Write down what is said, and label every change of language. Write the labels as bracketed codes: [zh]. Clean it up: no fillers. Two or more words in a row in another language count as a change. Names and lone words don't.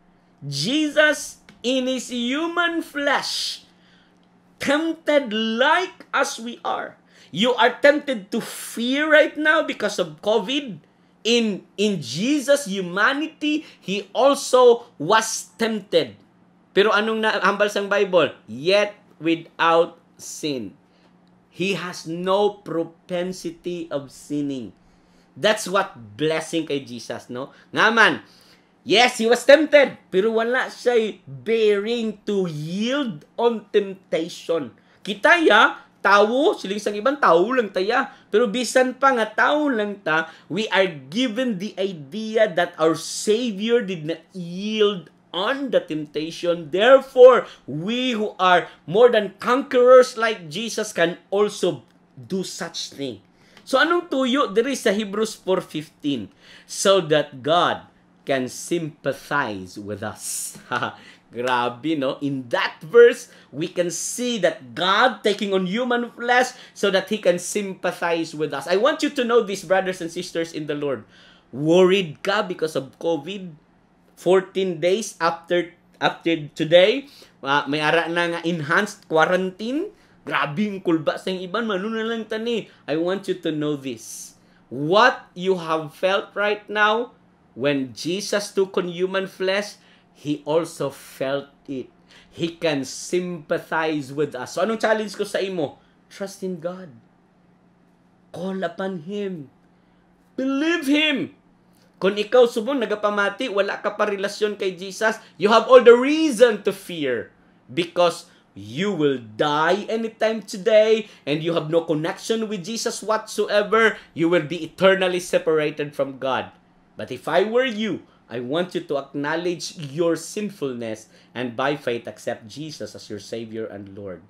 [en] Jesus in his human flesh tempted like as we are. You are tempted to fear right now because of COVID. In Jesus' humanity, he also was tempted. [hil] Pero anong nahambal sang Bible? [en] Yet without sin. He has no propensity of sinning. That's what blessing kay Jesus, no? [hil] Nga man, [en] yes, he was tempted, [hil] pero wala siya [en] bearing to yield on temptation. [hil] Kita tao, siling sang ibang tao lang taya. Pero bisan pa nga tao lang ta, [en] we are given the idea that our Savior did not yield on the temptation. Therefore, we who are more than conquerors like Jesus can also do such thing. [hil] So anong tuyo diri sa Hebrews 4:15? [en] So that God can sympathize with us. [hil] Grabe, no? [en] In that verse, we can see that God taking on human flesh so that He can sympathize with us. I want you to know this, brothers and sisters in the Lord. Worried ka because of COVID? 14 days after today, [hil] may ara na nga enhanced quarantine. Grabe yung kulba sa iban. Mano na lang tani. [en] I want you to know this. What you have felt right now, when Jesus took on human flesh, He also felt it. He can sympathize with us. [hil] So anong challenge ko sa imo? [en] Trust in God. Call upon Him. Believe Him. [hil] Kung ikaw subong nagapamati, wala ka pa relasyon kay Jesus, [en] you have all the reason to fear. Because you will die anytime today and you have no connection with Jesus whatsoever. You will be eternally separated from God. But if I were you, I want you to acknowledge your sinfulness and by faith accept Jesus as your Savior and Lord.